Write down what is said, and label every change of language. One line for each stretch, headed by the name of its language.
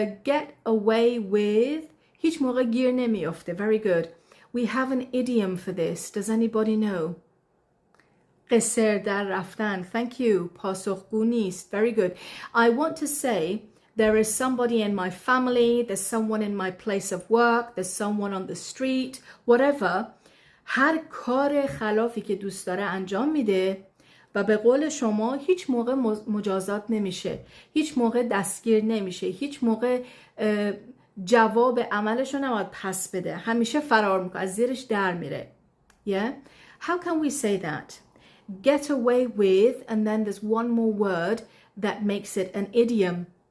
English: Get away with،
Persian: هیچ موقع گیر نمیفته.
English: Very good. We have an idiom for this. Does anybody know?
Persian: قصر در رفتن.
English: Thank you.
Persian: پاسخگو نیست.
English: Very good. I want to say there is somebody in my family, there's someone in my place of work, there's someone on the street, whatever.
Persian: هر کار خلافی که دوست داره انجام میده و به قول شما هیچ موقع مجازات نمیشه، هیچ موقع دستگیر نمیشه، هیچ موقع جواب عملش رو نباید پس بده، همیشه فرار میکنه، از زیرش در میره.
English: Yeah? How can we say that? Get away with, and then there's one more word that makes it an idiom.